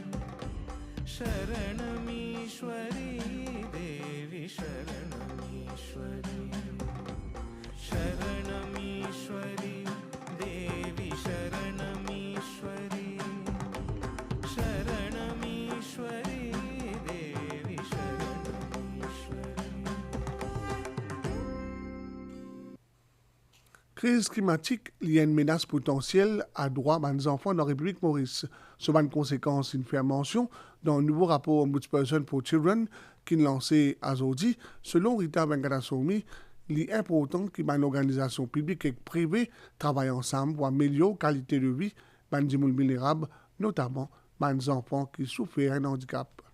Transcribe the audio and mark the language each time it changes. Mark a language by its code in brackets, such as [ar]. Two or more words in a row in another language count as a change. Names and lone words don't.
[sa] शरणमीश्वरी देवी शरणमीश्वरी शरणमीश्वरी देवी शरणमीश्वरी शरणमीश्वरी देवी शरणमीश्वरी. [fr] Crise climatique liée à une menace potentielle à droit des enfants dans la République Maurice. Sur une conséquence, il fait mention dans un nouveau rapport Ombudsperson for Children qui est lancé à Zodi. Selon Rita Bengadassoumi, il est important que les organisations publiques et privées travaillent ensemble pour améliorer la qualité de vie des gens vulnérables, notamment des enfants qui souffrent d'un handicap.